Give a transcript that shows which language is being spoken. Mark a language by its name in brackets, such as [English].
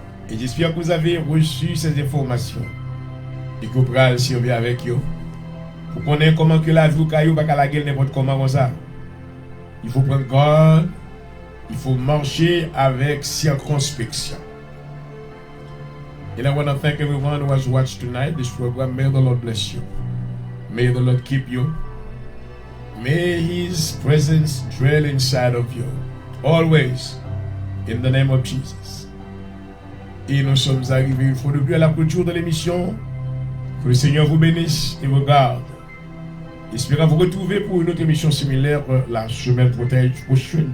[French] Et j'espère que vous avez reçu ces informations. Et que vous pourrez servir avec eux. Pour connaître comment que la vie ou caillou pas la gueule n'importe comment comme ça. Il faut prendre garde. Il faut marcher avec circonspection. [English] And I want to thank everyone who has watched tonight this program. May the Lord bless you. May the Lord keep you. May His presence dwell inside of you. Always. In the name of Jesus. [French] Et nous sommes arrivés une fois de plus à la clôture de l'émission. Que le Seigneur vous bénisse et vous garde. Espérons vous retrouver pour une autre émission similaire la semaine prochaine.